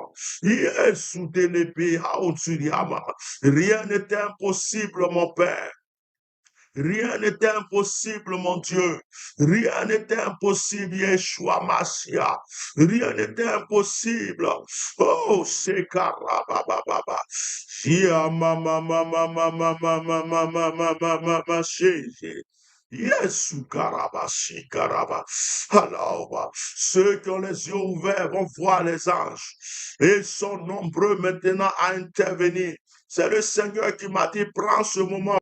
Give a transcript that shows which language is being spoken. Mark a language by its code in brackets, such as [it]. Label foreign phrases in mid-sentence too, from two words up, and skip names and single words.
[fr] Rien n'est impossible, mon Père. Rien n'est impossible, mon Dieu. Rien n'est impossible, Yeshua Mashiach. Rien n'est impossible. Oh, c'est carabababa. Yesu karabashi karaba. Alors, ceux qui ont les yeux ouverts vont voir les anges. Et ils sont nombreux maintenant à intervenir. C'est le Seigneur qui m'a dit, prends ce moment.